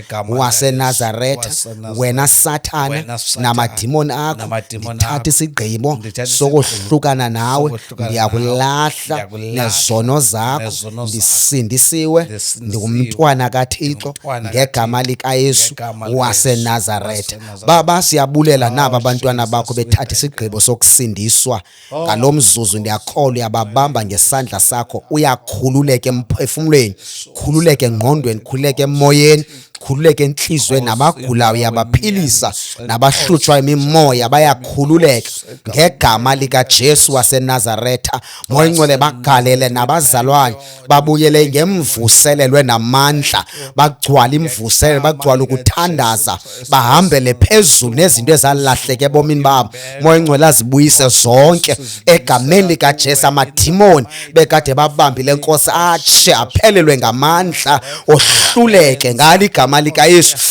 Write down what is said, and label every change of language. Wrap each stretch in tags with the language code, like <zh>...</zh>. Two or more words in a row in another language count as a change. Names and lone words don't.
<xh>waseNazaretha wena Sathana namadimoni akho ngithatha isigqibo sokuhlukana nawe ndiyakulahla nezono zakho ndisindisiwe ndingumntwana kaThixo ngegama lika Yesu waseNazaretha baba siyabulela naba abantwana bakho bethatha</xh> <zu>isigqibo sokusindiswa ngalomzuzu ndiyakholwa uyababamba ngesandla sakho uyakhululeka emphefumulweni khululeke engqondweni khululeke emoyeni khululeke enhlizweni nabagulayo uyabaphilisa nabahlutshwa imimoya bayakhululeka ngegama lika Jesu waseNazaretha moya ngcwele bagalele nabazalwane babuyele ngemvuselelwe namandla bagcwala imvuselelo bagcwala ukuthandaza bahambele phezulu nezinto ezalahleke ebomini babo moya ngcwele azibuyise zonke egameni lika Jesu amadimoni bekade babambile Nkosi atshe aphelelwe ngamandla ohluleke ngaligama lika Yesu</zu>